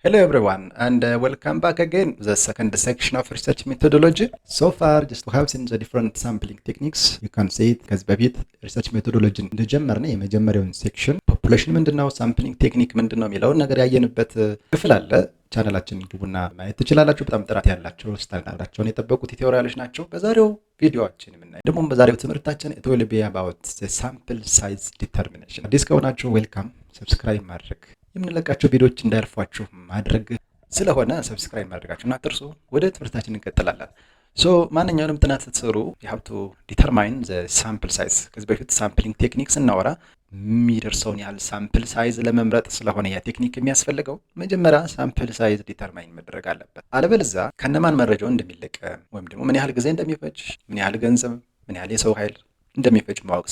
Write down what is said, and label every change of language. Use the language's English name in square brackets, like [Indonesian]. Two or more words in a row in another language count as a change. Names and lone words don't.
[English] Hello everyone and welcome back again to the second section of research methodology. So far just we have seen the different sampling techniques. You can see it [Amharic] ከዚህ በፊት [English] research methodology [Amharic] እንደጀመርን የመጀመሪያውን ሴክሽን ፖፑሌሽን ምንድነው [English] sampling technique [Amharic] ምንድነው የሚለውን ነገር ያየንበት ክፍል አለ። ቻናላችንን ግቡና ማየት ትችላላችሁ። በጣም ጥራት ያላቸው ስታንዳርዳቸውን የጠበቁ ቲዩቶሪያሎች ናቸው። በዛሬው ቪዲዮአችን የምናየው ደግሞ በዛሬው ትምህርታችን [English] it will be about the sample size determination። [Amharic] አዲስ ከሆናችሁ ዌልካም፣ ሰብስክራይብ ማድረግ የምንለቃቸው ቪዲዮዎች እንዳያልፏችሁ ማድረግ ስለሆነ ሰብስክራይብ ማድረጋችሁን አትርሱ። ወደ ትምህርታችን እንቀጥላለን። ማንኛውንም ጥናት ስትሰሩ [English] you have to determine the sample size። [Amharic] ከዚህ በፊት [English] sampling technique [Amharic] ስናወራ የሚደርሰውን ያህል [English] sample size [Amharic] ለመምረጥ ስለሆነ ያ ቴክኒክ የሚያስፈልገው መጀመሪያ [English] sample size determine [Amharic] መደረግ አለበት። አለበለዚያ ከነማን መረጃው እንደሚለቀም ወይም ደግሞ ምን ያህል ጊዜ እንደሚፈጅ፣ ምን ያህል ገንዘብ፣ ምን ያህል የሰው ኃይል እንደሚፈጅ ማወቅ